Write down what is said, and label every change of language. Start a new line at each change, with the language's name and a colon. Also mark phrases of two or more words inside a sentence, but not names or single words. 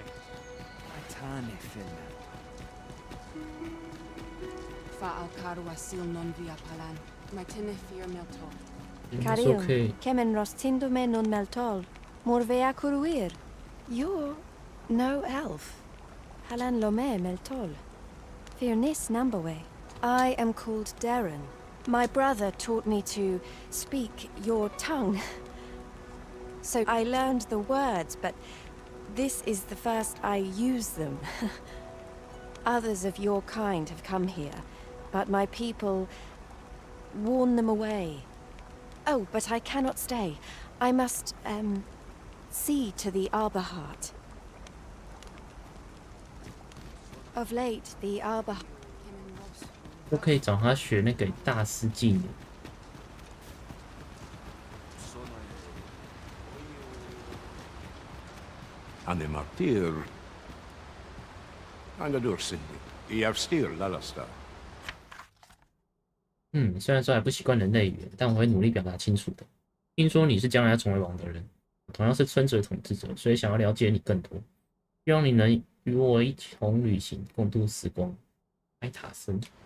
English: Aitane filme. Fa al carua sil non via palan. Martine fir meltol. Caril, kemen rostindume non meltol. Morvea curuir. You're no elf. Halan lome meltol. Firnis nambawe. I am called Darren. My brother taught me to speak your tongue. So I learned the words, but this is the first I use them. Others of your kind have come here, but my people warn them away. Oh, but I cannot stay. I must, See to the arbor heart. Of late, the arbor
Chinese: 都可以找他学那个大师技能。 Anne martir. Anna Dursin. I avstir lalasta. 虽然说还不习惯人类语言，但我会努力表达清楚的。听说你是将来要成为王的人，我同样是村子的统治者，所以想要了解你更多。希望你能与我一同旅行，共度时光。艾塔森。